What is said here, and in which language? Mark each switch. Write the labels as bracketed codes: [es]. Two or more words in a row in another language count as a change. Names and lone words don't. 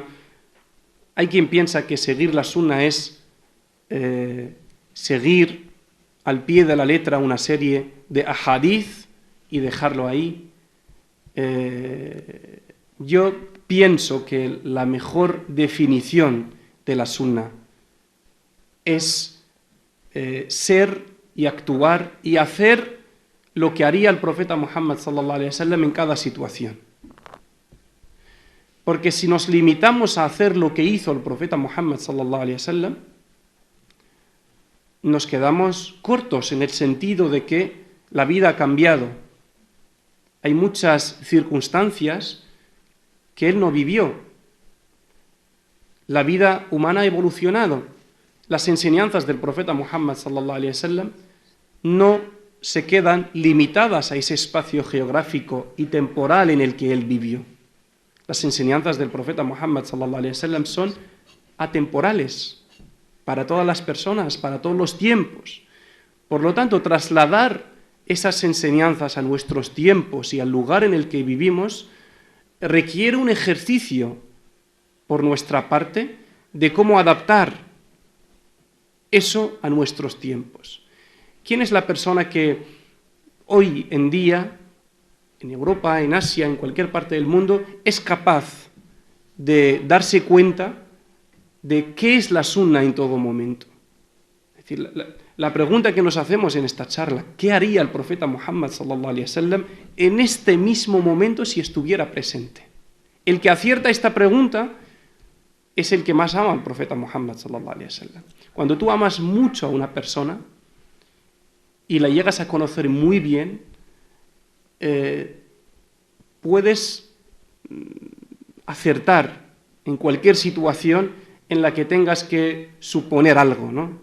[es] Hay quien piensa que seguir la sunna es seguir al pie de la letra una serie de ahadith y dejarlo ahí. Yo pienso que la mejor definición de la sunna es ser y actuar y hacer lo que haría el profeta Muhammad [ar] صلى الله عليه وسلم [es] en cada situación. Porque si nos limitamos a hacer lo que hizo el profeta Muhammad [ar] صلى الله عليه وسلم, [es] nos quedamos cortos en el sentido de que la vida ha cambiado. Hay muchas circunstancias que él no vivió. La vida humana ha evolucionado. Las enseñanzas del profeta Muhammad [ar] صلى الله عليه وسلم [es] no se quedan limitadas a ese espacio geográfico y temporal en el que él vivió. Las enseñanzas del profeta Muhammad [ar] صلى الله عليه وسلم [es] son atemporales para todas las personas, para todos los tiempos. Por lo tanto, trasladar esas enseñanzas a nuestros tiempos y al lugar en el que vivimos requiere un ejercicio por nuestra parte de cómo adaptar eso a nuestros tiempos. ¿Quién es la persona que hoy en día, en Europa, en Asia, en cualquier parte del mundo, es capaz de darse cuenta de qué es la sunna en todo momento? Es decir, la pregunta que nos hacemos en esta charla, ¿qué haría el profeta Muhammad [ar] صلى الله عليه وسلم [es] en este mismo momento si estuviera presente? El que acierta esta pregunta es el que más ama al profeta Muhammad [ar] صلى الله عليه وسلم. [es] Cuando tú amas mucho a una persona y la llegas a conocer muy bien, puedes acertar en cualquier situación en la que tengas que suponer algo, ¿no?